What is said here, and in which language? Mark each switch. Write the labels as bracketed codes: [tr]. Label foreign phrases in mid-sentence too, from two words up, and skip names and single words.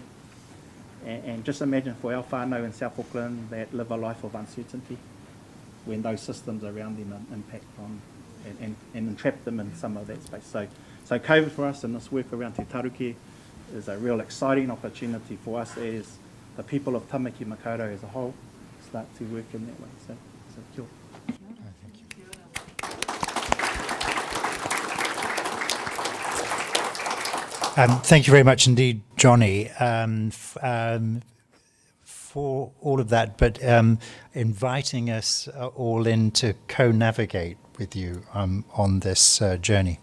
[en] And just imagine for our whānau in South Auckland that live a life of uncertainty when those systems around them impact on and entrap them in some of that space. So COVID for us and this work around Te Taruki is a real exciting opportunity for us as the people of Tamaki Makaurau as a whole start to work in that way. [mi] So kia ora. [en] Thank you very much indeed, Johnny, for all of that, but inviting us all in to co-navigate with you on this journey.